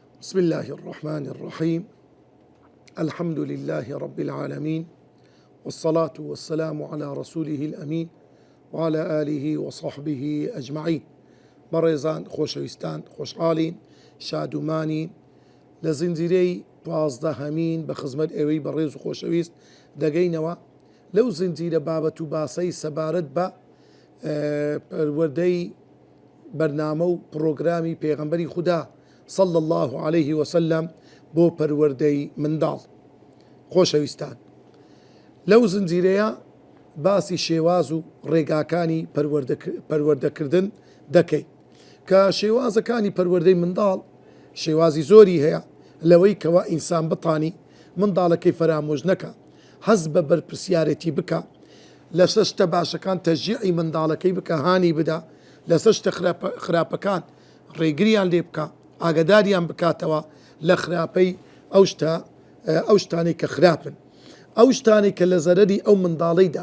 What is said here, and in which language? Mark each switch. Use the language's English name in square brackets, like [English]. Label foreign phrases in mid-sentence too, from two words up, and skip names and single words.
[Arabic] بسم الله الرحمن الرحيم. الحمد لله رب العالمين، والصلاة والسلام على رسوله الأمين وعلى آله وصحبه أجمعين. [Central Kurdish] بەڕێزان خۆشەویستان، خۆشحاڵین، شادومانین لە زنجیرەی 15 بە خزمەت ئێوەی بەڕێز و خۆشەویست دەگەینەوە لەو زنجیرە بابەت و باسەی سەبارەت بە پەروەردەی بەرنامە و پرۆگرامی پێغەمبەری خودا [Arabic] صلى الله عليه وسلم [Central Kurdish] بۆ پەروەردەی منداڵ. خۆشەویستان، لەو زنجیرەیە باسی شێواز و ڕێگاکانی پەروەردەکردن دەکەین کە شێوازەکانی پەروەردەی منداڵ شێوازی زۆری هەیە لەوەی کەوا ئینسان بتانی منداڵەکەی فرامۆژ نەکە، هەز بە بەرپرسیارەتی بکە، لەسەر شتە باشەکان تەشجیعی منداڵەکەی بکە، هانی بدا، لەسەر شتە خراپەکان ڕێگریان لێ بکە، ئاگداریان بکاتەوە لە خراپەی ئەو شتانی کە خراپن، ئەو شتانی کە لە زەرەری ئەو منداڵەیدا.